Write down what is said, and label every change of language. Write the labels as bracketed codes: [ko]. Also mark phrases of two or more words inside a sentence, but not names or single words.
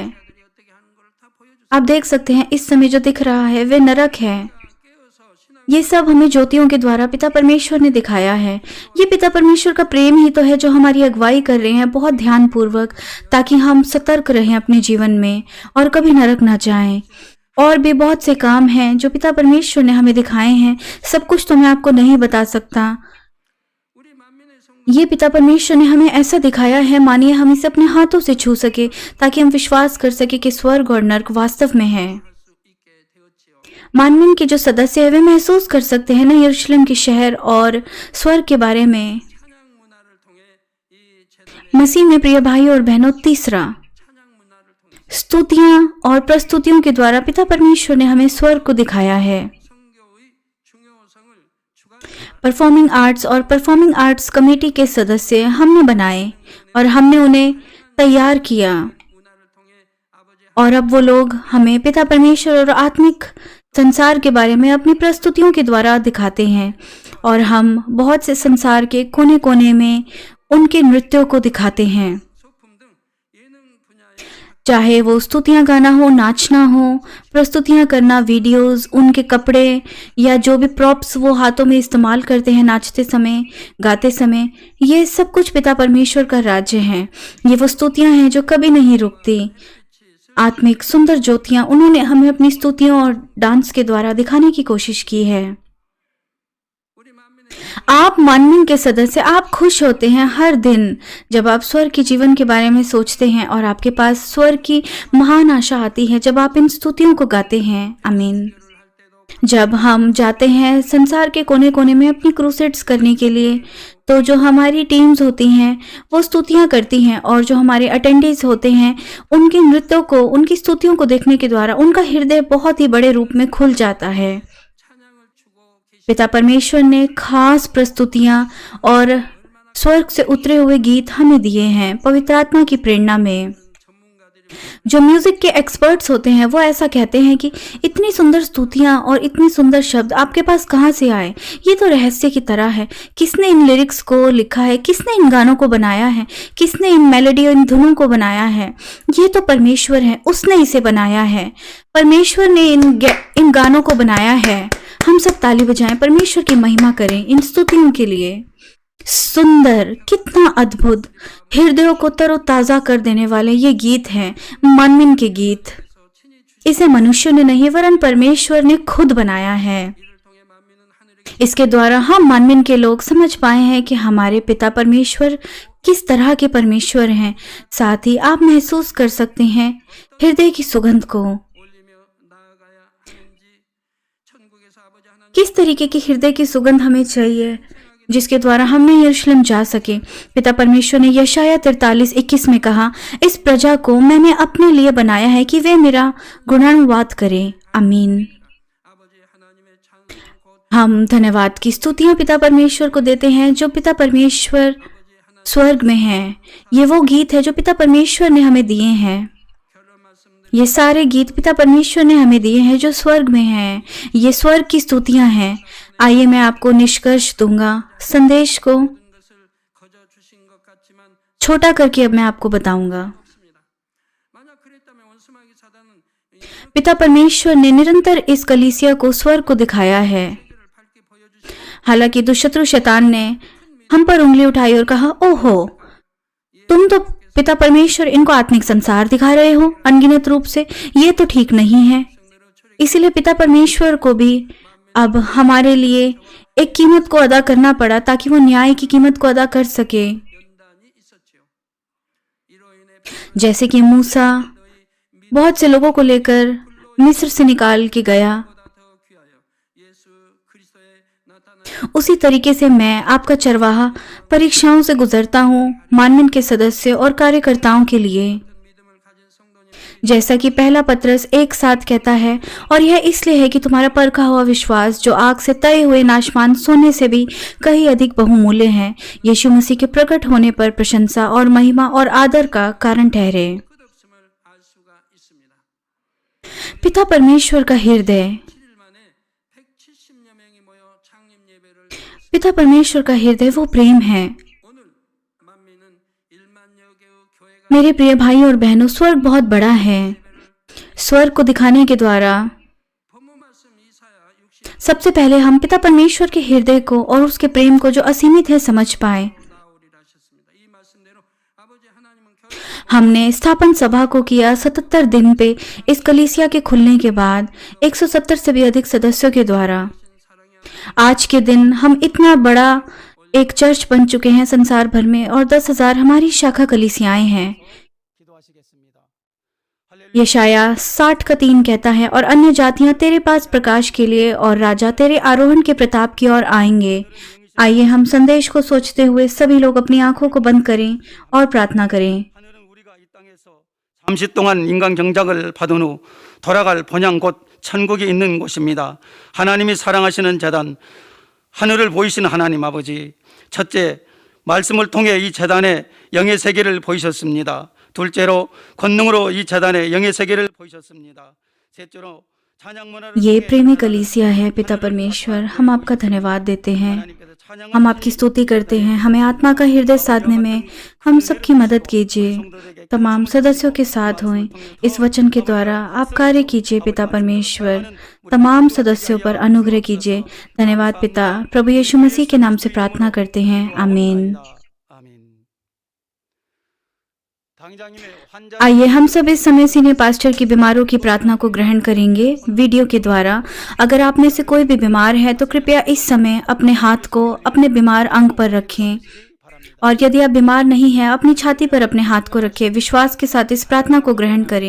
[ko] 자들이 어떻게 하는 걸 다 보여줬어요. [hi] आप देख सकते हैं इस समय जो दिख रहा है वे नरक है। [ko] 깨어서 신앙 [hi] ये सब हमें ज्योतियों के द्वारा पिता परमेश्वर ने दिखाया है। ये पिता परमेश्वर का प्रेम ही तो है जो हमारी अगुवाई कर रहे हैं बहुत ध्यानपूर्वक, ताकि हम सतर्क रहें अपने जीवन में और कभी नरक ना जाएं। और भी बहुत से काम हैं जो पिता परमेश्वर ने हमें दिखाए हैं। सब कुछ तो मैं आपको नहीं बता सकता। [ko] 우리 만민의 성 [hi] ये पिता परमेश्वर ने हमें ऐसा दिखाया है, मानिए हम इसे अपने हाथों से छू सके, ताकि हम विश्वास कर सके कि स्वर्ग और नरक वास्तव में है। [ko] 수 있게 되었지요. [hi] मानवीन के जो सदस्य है वे महसूस कर सकते हैं ना यरूशलेम के शहर और स्वर्ग के बारे में। [ko] 찬양 문화를 통해 이 제단의 [hi] मसीह में प्रिय भाई और बहनों, तीसरा [ko] 찬양 문화를 통해 [hi] स्तुतियां और प्रस्तुतियों के द्वारा पिता परमेश्वर ने हमें स्वर्ग को दिखाया है। [ko] 성교의 중요성을 주관하는 [en] performing arts [hi] और [en] performing arts [hi] कमेटी के सदस्य हमने बनाए और हमने उन्हें तैयार किया, [ko] 문화를 통해 아버지 [hi] और अब वो लोग हमें पिता परमेश्वर और आत्मिक संसार के बारे में अपनी प्रस्तुतियों के द्वारा दिखाते हैं, और हम बहुत से संसार के कोने कोने में उनके नृत्यों को दिखाते हैं। [ko] 소품 등 예능 분야의 [hi] चाहे वो स्तुतियां गाना हो, नाचना हो, प्रस्तुतियां करना, वीडियोस, उनके कपड़े या जो भी प्रॉप्स वो हाथों में इस्तेमाल करते हैं नाचते समय, गाते समय, ये सब कुछ पिता परमेश्वर का राज्य है। ये वो स्तुतियां हैं जो कभी नहीं रुकती। आत्मिक सुंदर ज्योतियां उन्होंने हमें अपनी स्तुतियों और डांस के द्वारा दिखाने की कोशिश की है। [ko] 우리 만민의 [hi] आप मानवीन के सदस्य, आप खुश होते हैं हर दिन जब आप स्वर्ग के जीवन के बारे में सोचते हैं और आपके पास स्वर्ग की महान आशा आती है जब आप इन स्तुतियों को गाते हैं। आमीन। [ko] 할 때도 [hi] जब हम जाते हैं संसार के कोने कोने में अपनी क्रूसेड्स करने के लिए, तो जो हमारी टीम्स होती हैं वो स्तुतियां करती हैं, और जो हमारे अटेंडेंट्स होते हैं उनके नृत्यों को, उनकी स्तुतियों को देखने के द्वारा उनका हृदय बहुत ही बड़े रूप में खुल जाता है। [ko] 찬양을 주고 계신 [hi] पिता परमेश्वर ने खास प्रस्तुतियां और स्वर्ग से उतरे हुए गीत हमें दिए हैं पवित्र आत्मा की प्रेरणा में। [ko] 전문가들이 [hi] जो म्यूजिक के एक्सपर्ट्स होते हैं वो ऐसा कहते हैं कि इतनी सुंदर स्तुतियां और इतनी सुंदर शब्द आपके पास कहाँ से आए? ये तो रहस्य की तरह है। किसने इन लिरिक्स को लिखा है? किसने इन गानों को बनाया है? किसने इन मेलोडी और इन धुनों को बनाया है? ये तो परमेश्वर है, उसने इसे बनाया है। परमेश्वर ने इन गानों को बनाया है। हम सब ताली बजाएं, परमेश्वर की महिमा करें इन स्तुतियों के लिए। सुंदर, कितना अद्भुत, हृदयों को तरोताजा कर देने वाले ये गीत हैं, मानवीन के गीत। [ko] 친히 주신 [hi] इसे मनुष्य ने नहीं वरन परमेश्वर ने खुद बनाया है। [ko] 이를 통해 만민은 하늘의 [hi] इसके द्वारा हम मानवीन के लोग समझ पाए हैं कि हमारे पिता परमेश्वर किस तरह के परमेश्वर हैं। साथ ही आप महसूस कर सकते हैं हृदय की सुगंध को। [ko] 올리며 나아가야 하는지 천국에서 아버지 하나님 [hi] किस तरीके की हृदय की सुगंध हमें चाहिए जिसके द्वारा हमने यरूशलेम जा सके। पिता परमेश्वर ने यशाया 43:21 में कहा, इस प्रजा को मैंने अपने लिए बनाया है कि वे मेरा गुणानुवाद करें। आमीन। [ko] 아버지 하나님의 찬송 곧 [hi] हम धन्यवाद की स्तुतियां पिता परमेश्वर को देते हैं जो पिता परमेश्वर स्वर्ग में है। ये वो गीत है जो पिता परमेश्वर ने हमें दिए हैं। [ko] 결론 말씀드린 [hi] ये सारे गीत पिता परमेश्वर ने हमें दिए हैं जो स्वर्ग में हैं। ये स्वर्ग की स्तुतियां हैं। आइए मैं आपको निष्कर्ष दूंगा। संदेश को [ko] 것을 거저 주신 것 같지만 [hi] छोटा करके अब मैं आपको बताऊंगा। [ko] 없습니다. 만약 그랬다면 원수마귀 사단은 이 [hi] पिता परमेश्वर ने निरंतर इस कलीसिया को स्वर्ग को दिखाया है। [ko] 세계를 밝게 보여주시고 [hi] हालांकि दुष्शत्रु शैतान ने हम पर उंगली उठाई और कहा, ओहो, तुम तो पिता परमेश्वर इनको आत्मिक संसार दिखा रहे हो अनगिनत रूप से, ये तो ठीक नहीं है। इसलिए पिता परमेश्वर को भी अब हमारे लिए एक कीमत को अदा करना पड़ा ताकि वो न्याय की कीमत को अदा कर सके। [ko] 연단이 있었지요. 이로 인해 [hi] जैसे कि मूसा बहुत से लोगों को लेकर मिस्र से निकाल के गया, [ko] 보다 더 귀하여 예수 그리스도의 나타난 [hi] उसी तरीके से मैं आपका चरवाहा परीक्षाओं से गुजरता हूँ मानवीन के सदस्य और कार्यकर्ताओं के लिए। [ko] 믿음을 가진 성도님 [hi] जैसा कि पहला पत्रस एक साथ कहता है, और यह इसलिए है कि तुम्हारा परखा हुआ विश्वास जो आग से तये हुए नाशवान सोने से भी कहीं अधिक बहुमूल्य है, यीशु मसीह के प्रकट होने पर प्रशंसा और महिमा और आदर का कारण ठहरे। [ko] 끝없음을 알 수가 있습니다. [hi] पिता परमेश्वर का हृदय। [ko] 7일 만에 170여 명이 모여 창립 예배를 드렸습니다. [hi] पिता परमेश्वर का हृदय वो प्रेम है। [ko] 오늘 만민은 1만여 개의 교회가 [hi] मेरे प्रिय भाई और बहनों, स्वर्ग बहुत बड़ा है। स्वर्ग को दिखाने के द्वारा [ko] 본문 말씀 이사야 60 [hi] सबसे पहले हम पिता परमेश्वर के हृदय को और उसके प्रेम को जो असीमित है समझ पाए। [ko] 나오리라 하셨습니다. 이 말씀대로 아버지 하나님은 결국 [hi] हमने स्थापन सभा को किया 77 दिन पे इस कलीसिया के खुलने के बाद 170 से भी अधिक सदस्यों के द्वारा [ko] 사랑의 [hi] आज के दिन हम इतना बड़ा एक चर्च बन चुके हैं संसार भर में, और 10,000 हमारी शाखा कलीसियाएं हैं। [ko] 기도하시겠습니다. 할렐루야. [hi] यशाया 60:3 कहता है, और अन्य जातियां तेरे पास प्रकाश के लिए और राजा तेरे आरोहण के प्रताप की ओर आएंगे। आइए हम संदेश को सोचते हुए सभी लोग अपनी आंखों को बंद करें और प्रार्थना करें। [ko] 하늘은 우리가 이 땅에서 잠시 동안 인간 경작을 받은 후 돌아갈 본향 곧 천국이 있는 곳입니다. 하나님이 사랑하시는 재단, 하늘을 보이시는 하나님 아버지, 첫째, 말씀을 통해 이 재단의 영의 세계를 보이셨습니다. 둘째로 권능으로 이 재단의 영의 세계를 보이셨습니다. 셋째로 찬양 문화를 [hi] ये [ko] 통해 [hi] प्रेमी कलीसिया है। पिता परमेश्वर, हम आपका धन्यवाद देते हैं, [ko] 하나님께서 찬양을 [hi] हम आपकी स्तुति करते हैं। हमें आत्मा का हृदय साधने में हम सबकी मदद कीजिए। तमाम सदस्यों के साथ हुए इस वचन के द्वारा आप कार्य कीजिए। पिता परमेश्वर, तमाम सदस्यों पर अनुग्रह कीजिए। धन्यवाद पिता, प्रभु यीशु मसीह के नाम से प्रार्थना करते हैं, आमीन। [ko] 아멘. 당장님의 환자 [hi] आइए हम सब इस समय [en] senior pastor [hi] की बीमारों की प्रार्थना को ग्रहण करेंगे वीडियो के द्वारा। अगर आप में से कोई भी बीमार है तो कृपया इस समय अपने हाथ को अपने बीमार अंग पर रखें, और यदि आप बीमार नहीं हैं अपनी छाती पर अपने हाथ को रखें। विश्वास के साथ इस प्रार्थना को ग्रहण करें।